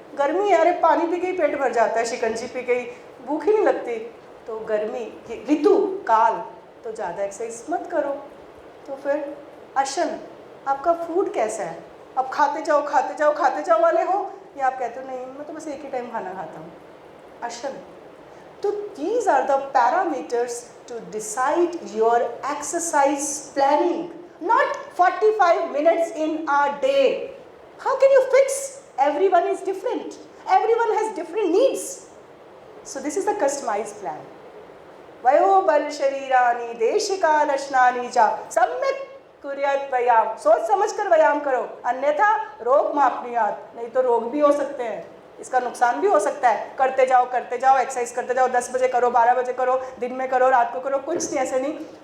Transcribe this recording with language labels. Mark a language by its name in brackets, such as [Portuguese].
[Hindi] गर्मी है, अरे पानी पी के ही पेट भर जाता है, शिकंजी पी के ही भूख ही नहीं लगती। तो गर्मी, ऋतु, काल, तो ज़्यादा एक्सरसाइज मत करो। तो फिर अशन, आपका फूड कैसा है, अब खाते जाओ वाले हो, या आप कहते हो नहीं मैं तो बस एक ही टाइम खाना खाता हूँ, अशन। [English] तो these are the parameters to decide your exercise planning, not 45 minutes in a day. How can you fix? Everyone is different. Everyone has different needs. So this is the customized plan. [Sanskrit] वयो बल शरीरानि देशिकालशनानि च सम्यक कुर्यात् व्यायाम, [Hindi] सोच समझ कर व्यायाम करो, [Sanskrit] अन्यथा रोग मापनीयात्, [Hindi] नहीं तो रोग भी हो सकते हैं, इसका नुकसान भी हो सकता है। करते जाओ एक्सरसाइज करते जाओ, 10 बजे करो, 12 बजे करो, दिन में करो, रात को करो, कुछ नहीं, ऐसे नहीं।